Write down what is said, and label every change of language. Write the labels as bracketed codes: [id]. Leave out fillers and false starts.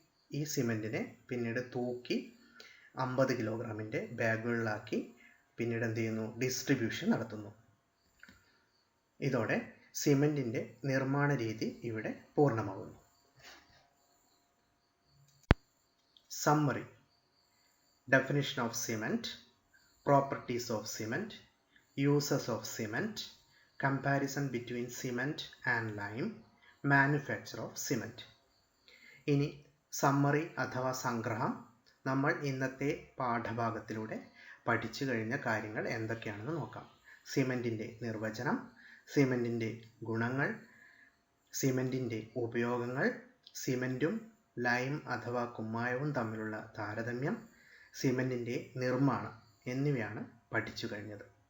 [ml] ഈ സിമെന്റിനെ പിന്നീട് തൂക്കി 50 കിലോഗ്രാമിന്റെ ബാഗുകളിലാക്കി പിന്നീട് എന്ത് ചെയ്യുന്നു? ഡിസ്ട്രിബ്യൂഷൻ നടത്തുന്നു. ഇതോടെ സിമെന്റിന്റെ നിർമ്മാണ രീതി ഇവിടെ പൂർണ്ണമാകുന്നു. Summary: [en] definition of cement, properties of cement, uses of cement, comparison between cement and lime, manufacture of cement. [ml] ഇനി സമ്മറി അഥവാ സംഗ്രഹം, നമ്മൾ ഇന്നത്തെ പാഠഭാഗത്തിലൂടെ പഠിച്ചു കഴിഞ്ഞ കാര്യങ്ങൾ എന്തൊക്കെയാണെന്ന് നോക്കാം. സിമെൻറ്റിൻ്റെ നിർവചനം, സിമെൻറ്റിൻ്റെ ഗുണങ്ങൾ, സിമെൻറ്റിൻ്റെ ഉപയോഗങ്ങൾ, സിമെൻറ്റും ലൈം അഥവാ കുമ്മായവും തമ്മിലുള്ള താരതമ്യം, സിമെൻറ്റിൻ്റെ നിർമ്മാണം എന്നിവയാണ് പഠിച്ചു കഴിഞ്ഞത്.